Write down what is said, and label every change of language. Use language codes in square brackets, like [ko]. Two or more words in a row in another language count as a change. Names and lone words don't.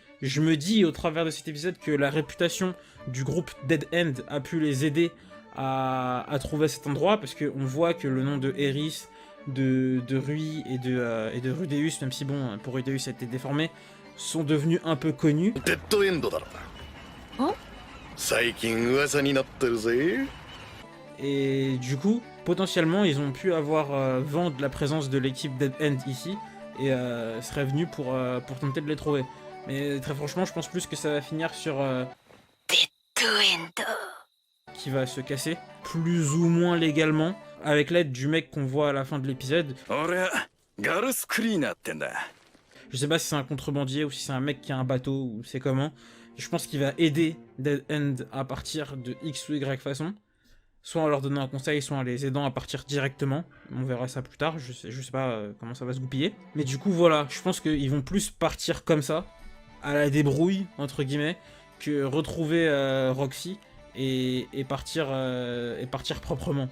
[fr] Je me dis, au travers de cet épisode, que la réputation du groupe Dead End a pu les aider à trouver cet endroit, parce qu'on voit que le nom de Eris, de Rui et de Rudeus, même si bon, pour Rudeus ça a été déformé, sont devenus un peu connus. [ja] Dead End だろ。ん？最近噂になってるぜ。 [fr] Et du coup, potentiellement, ils ont pu avoir vent de la présence de l'équipe Dead End ici, et seraient venus pour tenter de les trouver. Mais très franchement, je pense plus que ça va finir sur... Dead End. qui va se casser, plus ou moins légalement, avec l'aide du mec qu'on voit à la fin de l'épisode. [ja] 俺はガルスクリーナーってんだ。 [fr] Je sais pas si c'est un contrebandier ou si c'est un mec qui a un bateau ou c'est comment. Je pense qu'il va aider Dead End à partir de X ou Y façon. Soit en leur donnant un conseil, soit en les aidant à partir directement. On verra ça plus tard, je sais pas comment ça va se goupiller. Mais du coup voilà, je pense qu'ils vont plus partir comme ça, à la débrouille, entre guillemets, que retrouver Roxy et partir proprement.